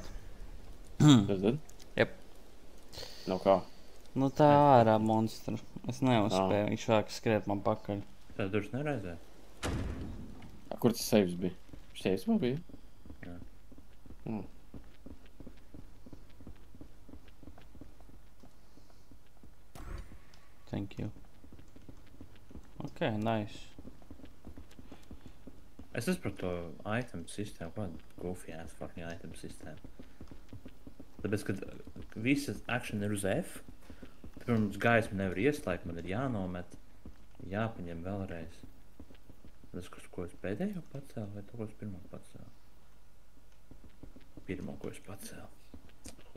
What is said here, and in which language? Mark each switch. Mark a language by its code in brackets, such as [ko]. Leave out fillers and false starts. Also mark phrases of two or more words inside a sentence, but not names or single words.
[lv] Tas tad? Jep. No kā? Nu tā ārā monstru. Es neuzspēju, viņš sāk skriet man pakaļ. Tā durvis nereizē? Kur tas saves bija? Saves vēl bija? Jā. [en] Thank you. Ok, nice. [lv] Es esmu par to item sistēmu, kādu [en] goofy ass fucking item [lv] sistēmu. Tāpēc, kad visas action ir uz F, tad pirms gaismu nevar ieslēgt, man ir jānomet, jāpaņem vēlreiz. Tas, ko es pēdējo pacēlu, vai to, ko es pirmo pacēlu? Pirmo, ko es pacēlu.